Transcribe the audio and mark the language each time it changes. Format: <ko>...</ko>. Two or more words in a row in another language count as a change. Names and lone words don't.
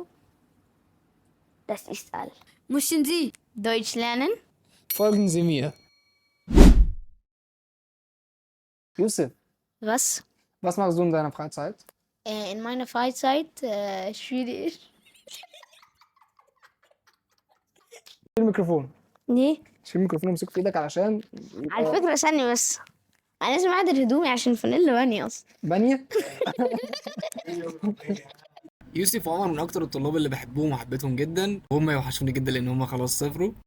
<de>Das ist all. Möchten Sie? Deutsch lernen? Folgen Sie mir. Yusuf, Was? was machst du in deiner Freizeit? In meiner Freizeit spiele ich.</de> <ar>شيل الميكروفون. ليه؟ شيل الميكروفون وامسكه في ايدك علشان على فكرة ثانية بس. أنا لازم أعدل هدومي عشان فانيلا بانية أصلا. بانية. يوسف وعمر من اكتر الطلاب اللي بحبهم وحبيتهم جدا، وهم يوحشوني جدا لان هم خلاص صفروا.</ar>